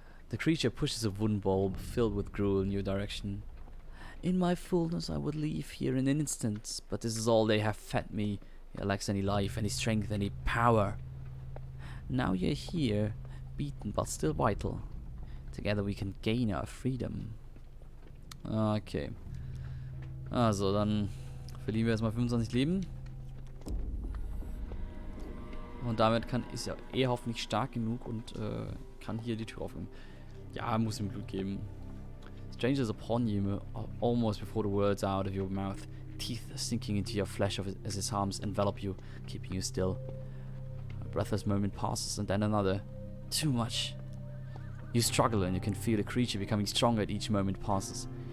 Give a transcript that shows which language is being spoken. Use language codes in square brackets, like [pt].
[en] The creature pushes a wooden bulb filled with gruel in your direction. In my fullness I would leave here in an instant, but this is all they have fed me. It lacks any life, any strength, any power. Now you're here, beaten but still vital. Together we can gain our freedom. Okay. [de] Also, dann verlieren wir erstmal 25 Leben. Und damit ist er hoffentlich stark genug und kann hier die Tür aufnehmen. Ja, muss ihm Blut geben. [en] Stranger is upon you almost before the words out of your mouth. Teeth sinking into your flesh as his arms envelop you, keeping you still. A breathless moment passes and then another. Too much. You struggle and you can feel the creature becoming stronger at each moment passes.